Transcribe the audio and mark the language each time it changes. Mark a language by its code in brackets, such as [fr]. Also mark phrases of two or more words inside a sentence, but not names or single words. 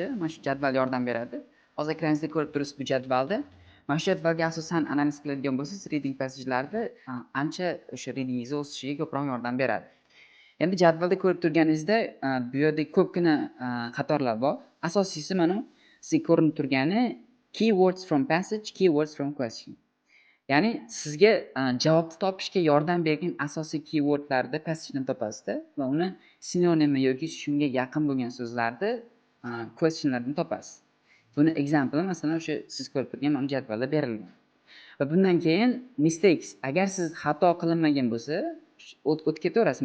[uz] Mana shu jadval yordam beradi. Hozir ekraningizda ko'rib turibsiz bu jadvalda. Mana shu jadvalga asosan analiz qiladigan bo'lsangiz, [en] reading passage'larda [uz] ancha o'sha readingingizni o'sishiga ko'proq yordam beradi. Endi jadvalda ko'rib turganingizda bu yerda ko'pgina qatorlar bor. Asosiysi mana sizga ko'rinib turgani [en] keywords from passage, keywords from question. [uz] Ya'ni sizga javobni topishga yordam bergan asosiy keywordlarni passagdan topasizda va uni sinonimi yoki shunga yaqin bo'lgan so'zlarni questionlardan topasiz. Buni example masalan o'sha siz ko'rib turgan mana jadvalda berilgan. Va bundan keyin mistakes. Agar siz xato qilinmagan bo'lsa, o'tib ketaverasiz.